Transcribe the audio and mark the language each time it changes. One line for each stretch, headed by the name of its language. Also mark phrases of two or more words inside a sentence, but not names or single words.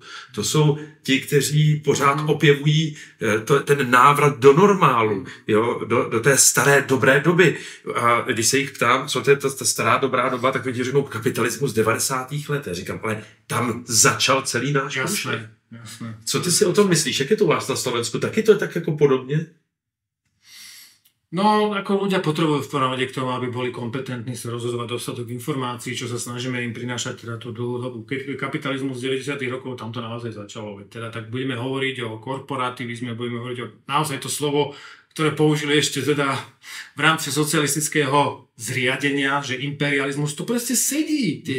Czech: To jsou ti, kteří pořád opěvují ten návrat do normálu, jo, do té staré dobré doby. A když se jich ptám, co to je ta stará dobrá doba, tak oni řeknou kapitalismus 90. let. Já říkám, ale tam začal celý náš Jasné. Co ty si o tom myslíš? Jak je to u vás na Slovensku? Taky to je tak jako podobně?
Slovak: No, ako ľudia potrebujú v prvom rade k tomu, aby boli kompetentní sa rozhodovať dostatok informácií, čo sa snažíme im prinášať teda tú dlhú dobu. Keď kapitalizmus z 90. rokov, tam to naozaj začalo. Teda tak budeme hovoriť o korporativizme, budeme hovoriť o naozaj to slovo, ktoré použili ešte teda v rámci socialistického zriadenia, že imperializmus, to proste sedí.